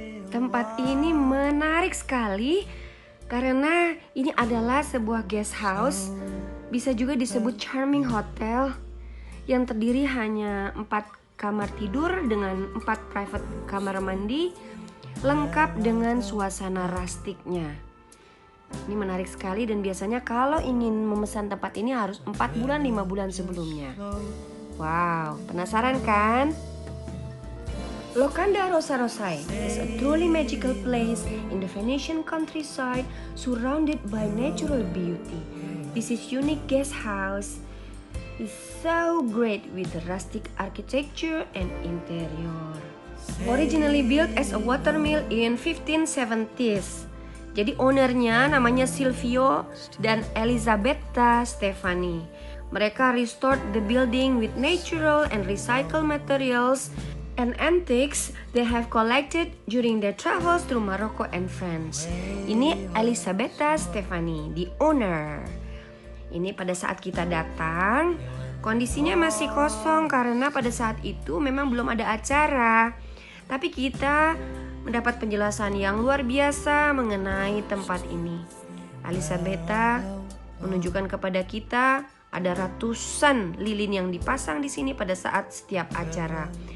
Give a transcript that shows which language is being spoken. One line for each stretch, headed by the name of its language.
Indonesian: Tempat ini menarik sekali karena ini adalah sebuah guest house, bisa juga disebut charming hotel, yang terdiri hanya 4 kamar tidur dengan 4 private kamar mandi, lengkap dengan suasana rustiknya. Ini menarik sekali dan biasanya kalau ingin memesan tempat ini harus 4 bulan 5 bulan sebelumnya. Wow, penasaran kan?
English: Locanda Rosa Rosae is a truly magical place in the Venetian countryside surrounded by natural beauty. This is unique guest house is so great with the rustic architecture and interior. Originally built as a watermill in 1570s.
Indonesian: Jadi ownernya namanya Silvio dan Elisabetta Stefani.
English: Mereka restored the building with natural and recycled materials and antiques they have collected during their travels through Morocco and France. Ini Elisabetta Stefani, the owner.
Indonesian: Ini pada saat kita datang, kondisinya masih kosong karena pada saat itu memang belum ada acara. Tapi kita mendapat penjelasan yang luar biasa mengenai tempat ini. Elisabetta menunjukkan kepada kita ada ratusan lilin yang dipasang di sini pada saat setiap acara.